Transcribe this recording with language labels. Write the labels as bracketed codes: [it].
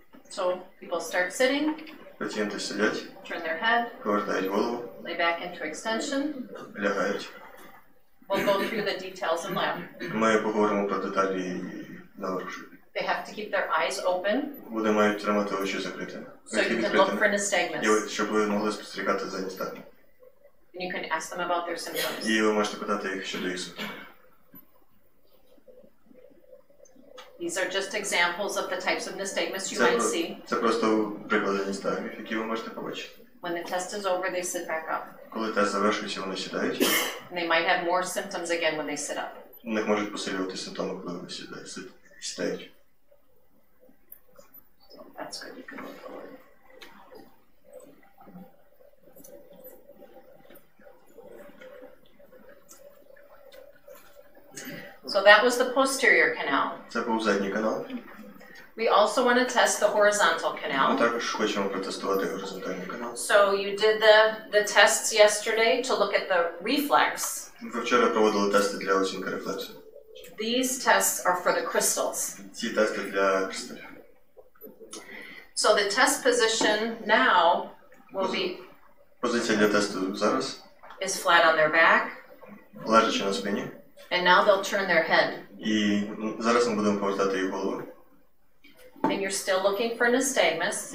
[en] So people start sitting, [uk] Пацієнти сидять, [en] turn their head, [uk] повертають голову, [en] lay back into extension. [uk] лягають. [en] We'll go through the details in lab. [uk] Ми поговоримо про деталі на воркшопі. [en] They have to keep their eyes open [uk] Вони мають тримати очі закритими. [en] so you can look for nystagmus. [uk] Щоб ви могли спостерігати за ністагмом. [en] And you can ask them about their symptoms. [uk] І ви можете питати їх щодо їх симптомів. [en] These are just examples of the types of nystagmus you might see. [uk] Це просто приклади ністагмів, які ви можете побачити. [en] When the test is over, they sit back up. [uk] Коли тест завершується, вони сідають. [en] And they might have more symptoms again when they sit up. [uk] У них можуть посилювати симптоми, коли вони сідають. [en] So that's good. You can move forward. So that was the posterior canal. [uk] Це був задній канал. [en] We also want to test the horizontal [uk] Ми [en] canal. [uk] також хочемо протестувати горизонтальний канал. [en] So you did the tests yesterday to look at the reflex. [uk] Ви вчора проводили тести для оцінки рефлексу. [en] These tests are for the crystals. [uk] Ці тести для кристалів. [en] So the test position now will be [uk] Позиція для тесту зараз. [en] is flat on their back, [uk] Лежачи на спині. [en] and now they'll turn their head. [uk] І зараз ми будемо повертати їх голову. [en] And you're still looking for nystagmus,